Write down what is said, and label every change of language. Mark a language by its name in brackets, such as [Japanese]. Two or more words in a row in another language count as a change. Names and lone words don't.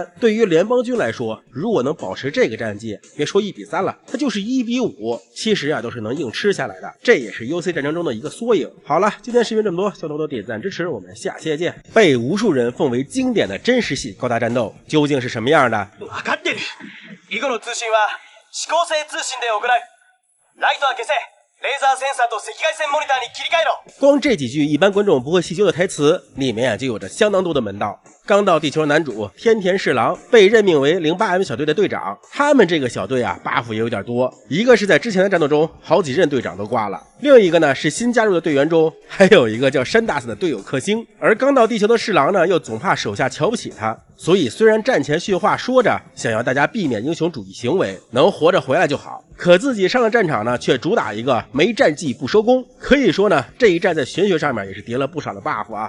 [Chinese] 对于联邦军来说，如果能保持这个战绩，别说1:3了，它就是1:5，其实都是能硬吃下来的。这也是 UC 战争中的一个缩影。好了，今天视频这么多，希望多多点赞支持，我们下期再见。被无数人奉为经典的真实系高达战斗究竟是什么样的？ [Japanese] 分かってる。以後の通信は指向性通信で行う。ライトは消せ。レーザーセンサーと赤外線モニターに切り替えろ。 [Chinese] 光这几句一般观众不会细究的台词，里面就有着相当多的门道。刚到地球男主天田侍郎被任命为08M 小队的队长，他们这个小队buff 也有点多，一个是在之前的战斗中好几任队长都挂了，另一个呢是新加入的队员中还有一个叫山大斯的队友克星，而刚到地球的侍郎呢又总怕手下瞧不起他，所以虽然战前训话说着想要大家避免英雄主义行为，能活着回来就好，可自己上了战场呢却主打一个没战绩不收工，可以说呢这一战在玄学上面也是叠了不少的 buff 啊。